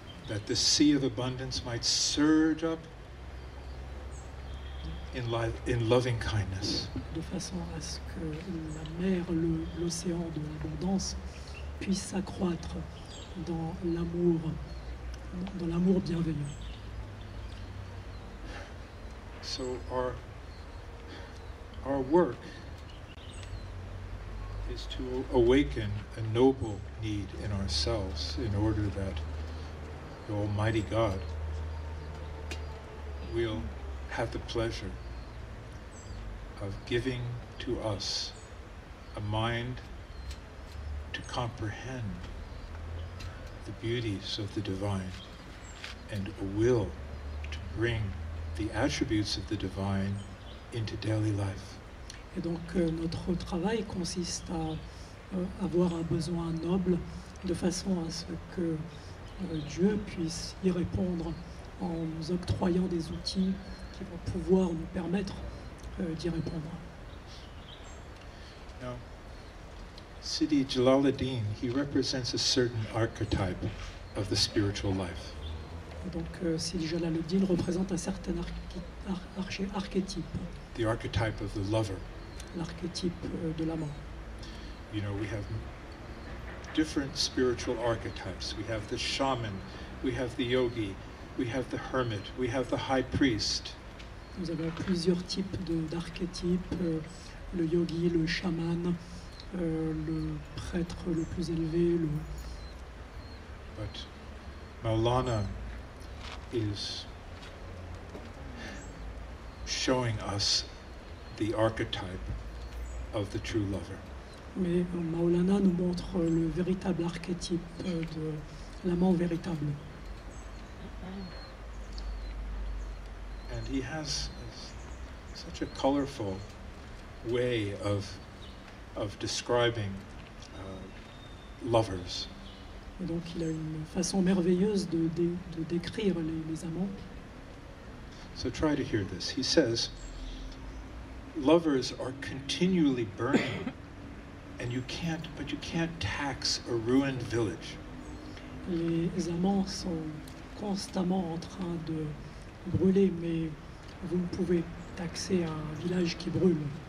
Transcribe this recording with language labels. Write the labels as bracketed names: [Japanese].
[English] that the sea of abundance might surge up in loving kindness. [French] De façon à ce que la mer, l'océan de l'abondance puisse s'accroître dans l'amour bienveillant. [English] So our work is to awaken a noble need in ourselves in order that the Almighty God will have the pleasure of giving to us a mind to comprehend the beauties of the divine and a will to bring the attributes of the divine into daily life. [French] Et donc notre travail consiste à avoir un besoin noble de façon à ce que Dieu puisse y répondre en nous octroyant des outils qui vont pouvoir nous permettre d'y répondre. [English] Now, Sidi Jalaluddin, he represents a certain archetype of the spiritual life. [French] Et donc Sidi Jalaluddin représente un certain archétype. [English] The archetype of the lover. [French] L'archétype de l'amant. [English] You know, we have different spiritual archetypes. We have the shaman, we have the yogi, we have the hermit, we have the high priest. [French] Nous avons plusieurs types d'archétypes, le yogi, le chaman, le prêtre le plus élevé. [English] But Maulana is showing us the archetype of the true lover. [French] Mais Maulana nous montre le véritable archétype de l'amant véritable. [English] And he has such a colorful way of describing lovers. [French] Et donc il a une façon merveilleuse de décrire les amants. [English] So try to hear this. He says, lovers are continually burning, and you can't tax a ruined village. [French] Les amants sont constamment en train de brûler, mais vous ne pouvez taxer un village qui brûle.